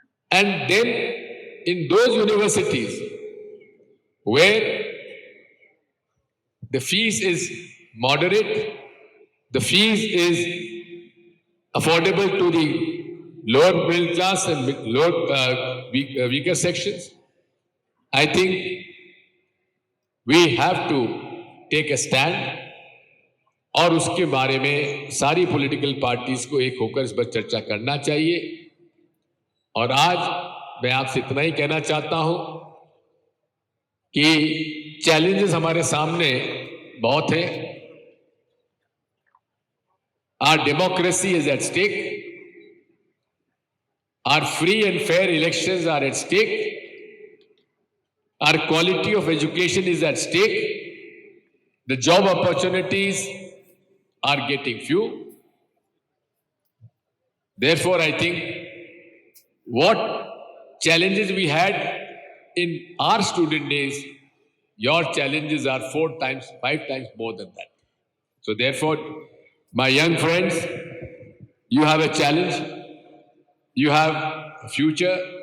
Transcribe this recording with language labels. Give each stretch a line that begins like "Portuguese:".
English: and then in those universities where the fees is moderate, the fees is affordable to the lower middle class and weaker sections, I think we have to take a stand
Hindi: और उसके बारे में सारी political parties को एक होकर इस पर चर्चा करना चाहिए। और आज मैं आपसे इतना ही कहना चाहता हूं कि चैलेंजेस हमारे सामने बहुत हैं।
English: Our democracy is at stake, our free and fair elections are at stake, our quality of education is at stake, the job opportunities are getting few. Therefore, I think what challenges we had in our student days, your challenges are 4 times, 5 times more than that. So therefore, my young friends, you have a challenge, you have a future.